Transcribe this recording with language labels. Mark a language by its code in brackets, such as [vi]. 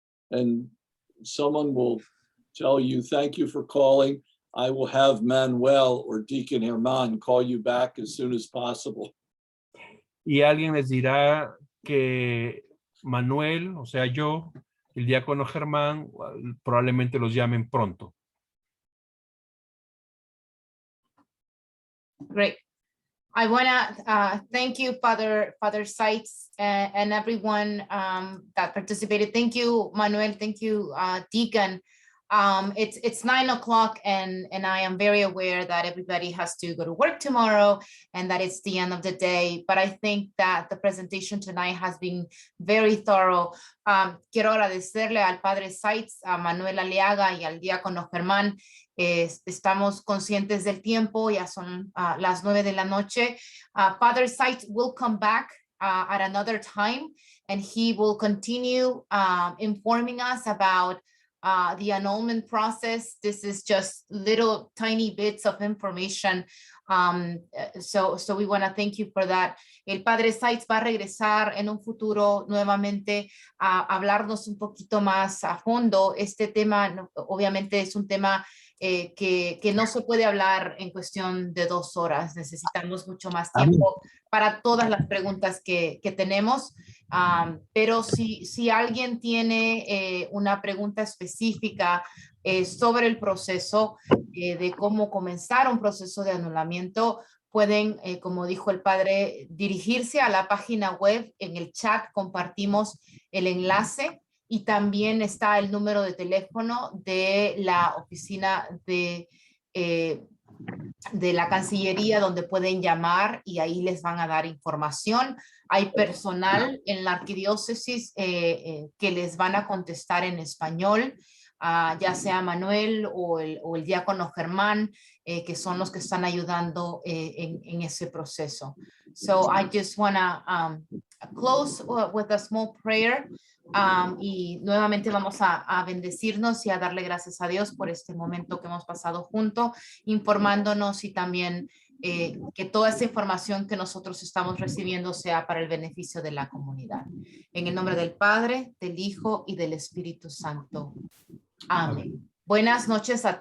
[en] And someone will tell you, thank you for calling. I will have Manuel or Deacon Herman call you back as soon as possible. [es] Y alguien les dirá que Manuel, o sea yo, el diácono Germán, probablemente los llamen pronto. [en] Great. I want to thank you, Father Seitz, and everyone that participated. Thank you, Manuel. Thank you, Deacon. It's 9 o'clock and I am very aware that everybody has to go to work tomorrow and that it's the end of the day. But I think that the presentation tonight has been very thorough. [es] Quiero agradecerle al Padre Seitz, a Manuel Aliaga y al diácono Germán. Estamos conscientes del tiempo, ya son las 9 de la noche. [en] Father Seitz will come back at another time and he will continue informing us about the annulment process. This is just little tiny bits of information. So we want to thank you for that. [es] El Padre Seitz va a regresar en un futuro nuevamente a hablarnos un poquito más a fondo. Este tema obviamente es un tema que no se puede hablar en cuestión de 2 horas. Necesitamos mucho más tiempo para todas las preguntas que tenemos. Pero si alguien tiene una pregunta específica sobre el proceso de cómo comenzar un proceso de anulamiento, pueden, como dijo el padre, dirigirse a la página web. En el chat compartimos el enlace y también está el número de teléfono de la oficina de la Cancillería donde pueden llamar y ahí les van a dar información. Hay personal en la Arquidiócesis que les van a contestar en español, ya sea Manuel o el diácono Germán, que son los que están ayudando en ese proceso. [en] So I just want to close with a small prayer. [es] Y nuevamente vamos a bendecirnos y a darle gracias a Dios por este momento que hemos pasado juntos, informándonos y también que toda esa información que nosotros estamos recibiendo sea para el beneficio de la comunidad. En el nombre del Padre, del Hijo y del Espíritu Santo. Amén. Buenas noches a todos.